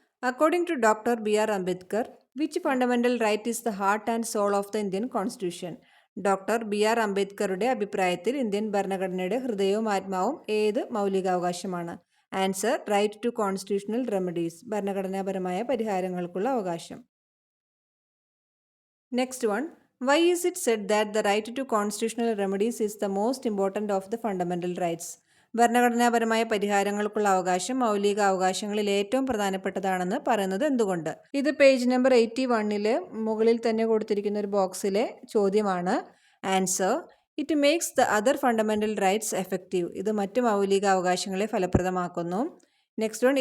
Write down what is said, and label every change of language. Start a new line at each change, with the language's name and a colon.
English: According to doctor B.R. Ambedkar, which fundamental right is the heart and soul of the Indian constitution? Doctor B.R.
Malayalam: അംബേദ്കറുടെ അഭിപ്രായത്തിൽ Indian ഭരണഘടനയുടെ ഹൃദയവും ആത്മാവും ഏത് മൗലികാവകാശമാണ്? Answer.
English: Right to constitutional remedies.
Malayalam: ഭരണഘടനാപരമായ പരിഹാരങ്ങൾക്കുള്ള അവകാശം.
English: Next one. Why is it said that the right to constitutional remedies is the most important of the fundamental rights?
Malayalam: ഭരണഘടനാപരമായ പരിഹാരങ്ങൾക്കുള്ള അവകാശം മൗലിക അവകാശങ്ങളിൽ ഏറ്റവും പ്രധാനപ്പെട്ടതാണെന്ന് പറയുന്നത് എന്തുകൊണ്ട്? ഇത് പേജ് നമ്പർ 81-ൽ മുകളിൽ തന്നെ കൊടുത്തിരിക്കുന്ന ഒരു ബോക്സിലെ ചോദ്യമാണ്. Answer.
English: It makes the other fundamental rights effective.
Malayalam: ഇത് മറ്റു മൗലിക അവകാശങ്ങളെ ഫലപ്രദമാക്കുന്നു.
English: Next one.